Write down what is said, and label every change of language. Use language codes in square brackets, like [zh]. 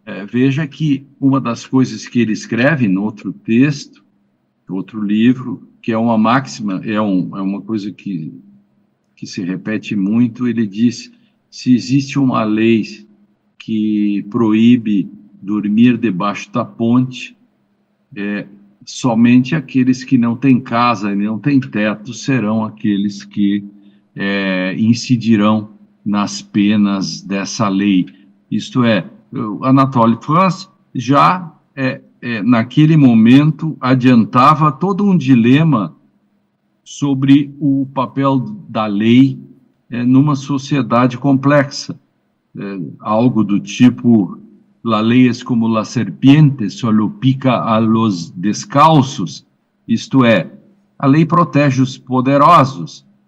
[pt] Veja que uma das coisas que ele escreve no outro texto, outro livro, que é uma máxima, é uma coisa que se repete muito, ele diz: se existe uma lei que proíbe dormir debaixo da ponte, somente aqueles que não têm casa e não têm teto serão aqueles que incidirão nas penas dessa lei. Isto é, Anatole France já, naquele momento, adiantava todo um dilema sobre o papel da lei numa sociedade complexa. Algo do tipo: [es] la ley es como la serpiente, solo pica a los descalços. [pt] Isto é, a lei protege os poderosos.